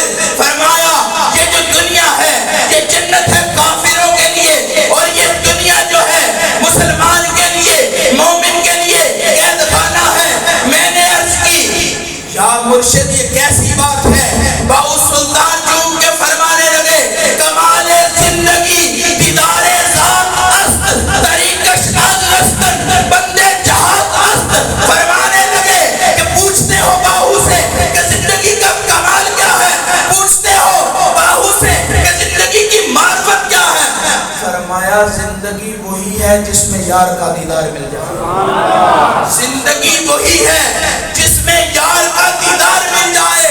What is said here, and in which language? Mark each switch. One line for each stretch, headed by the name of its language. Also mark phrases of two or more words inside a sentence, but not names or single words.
Urdu: فرمایا یہ جو دنیا ہے یہ جنت ہے کافروں کے لیے، اور یہ دنیا جو ہے مسلمان کے لیے، مومن کے لیے قید خانہ ہے۔ میں نے عرض کی یا مرشد یہ کیسی بات ہے؟ باو سلطان چوم کے فرمانے لگے
Persian: کمال زندگی دیدار ذات است، طریقش از رستن بندے جہاد است۔
Urdu: فرمانے لگے کہ پوچھتے ہو باہو سے کہ زندگی کا کمال کیا ہے، پوچھتے ہو باہو سے کہ زندگی کی معرفت کیا ہے۔ فرمایا زندگی وہی ہے جس میں یار کا دیدار مل جائے، زندگی وہی ہے جس میں یار کا دیدار مل جائے۔